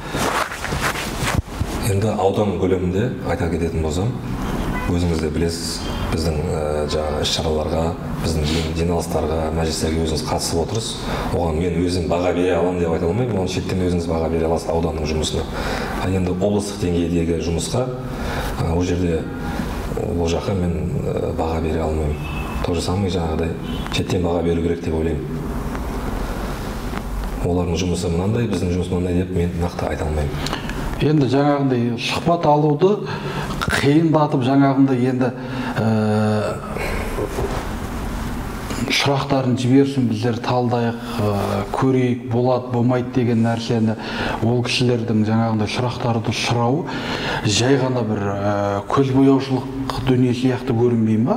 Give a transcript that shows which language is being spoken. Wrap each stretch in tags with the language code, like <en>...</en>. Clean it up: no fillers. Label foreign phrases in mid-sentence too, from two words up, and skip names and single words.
<kk>Енді аудан көлемінде айта кететін болсам, өзіңіз де білесіз, біздің жаңағы іс-шараларға, біздің жиналыстарға, мәжілістерге өзіңіз қатысып отырсыз. Оған мен өзім баға бере аламын деп айта алмаймын, оны шеттен өзіңіз баға бере аласыз ауданның жұмысына. Енді облыстық деңгейдегі жұмысқа ол жерде ол жаққа мен баға бере алмаймын.</kk> <ru>То же самое</ru> <kk>жаңағыдай шеттен баға беру керек деп ойлаймын. Олардың жұмысы мынандай, біздің жұмыс мынандай деп мен нақты айта алмаймын. Енді жаңағындай сұхбат алуды қиындатып жаңағындай енді сұрақтарын жіберсін, біздер талдайық, көрейік, болады, болмайды деген нәрсені ол кісілердің жаңағындай сұрақтарды сұрауы жай ғана бір көзбояушылық дүние сияқты көрінбей ма?</kk>